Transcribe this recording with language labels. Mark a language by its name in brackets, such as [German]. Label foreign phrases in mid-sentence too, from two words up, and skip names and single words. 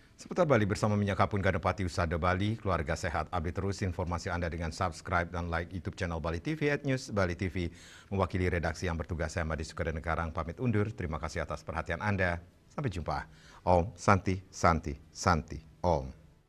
[Indonesian] Seputar Bali bersama Minyak Kapun Ganapati Usada Bali, keluarga sehat. Update terus informasi Anda dengan subscribe dan like YouTube channel Bali TV @News Bali TV. Mewakili redaksi yang bertugas, saya Madi Sukadenekarang pamit undur. Terima kasih atas perhatian Anda. Sampai jumpa. [Sanskrit] Om Santi Santi Santi Om.